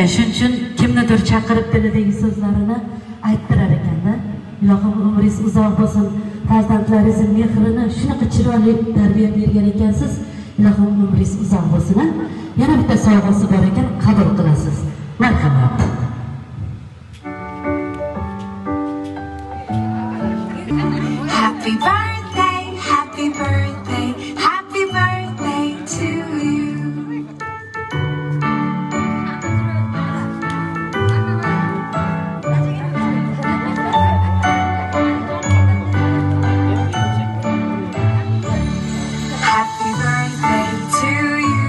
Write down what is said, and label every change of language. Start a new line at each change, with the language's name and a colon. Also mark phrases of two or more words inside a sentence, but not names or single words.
Uzbek: Shuning uchun kimnidir chaqirib tilidagi so'zlarini ayttirar ekanda. Ilohim umringiz uzoq bo'lsin. Farzandlaringiz mehrini shunaqa chiroyli tarbiya bergan ekansiz. Ilohim umringiz uzoq bo'lsin. Yana bitta sovg'asi bor ekan, qabul qilasiz. Marhamat.
English: Happy birthday, happy birthday, happy birthday to you. Happy birthday to you.